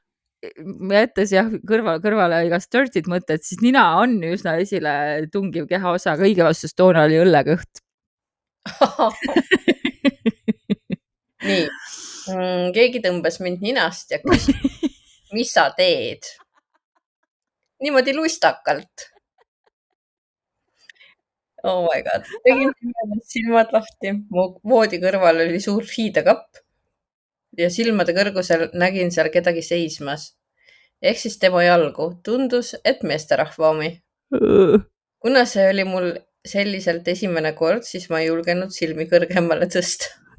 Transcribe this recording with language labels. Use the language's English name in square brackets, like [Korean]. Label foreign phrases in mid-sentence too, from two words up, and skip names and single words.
[Estonian] Jättes jah kõrvale igast dirtit mõtted, siis nina on üsna esile tungiv kehaosa, aga õige vastus toona oli õllekõht. Nii, keegi tõmbas mind ninast ja küsis, mis sa teed? Niimoodi lustakalt. [English] Oh my god, [Estonian] tegin silmad lahti, mu voodi kõrval oli suur hiidekapp ja silmade kõrgusel nägin seal kedagi seismas. Ehk siis tema jalgu. Tundus, et meesterahva omi. Kuna see oli mul selliselt esimene kord, siis ma ei julgenud silmi kõrgemale tõsta.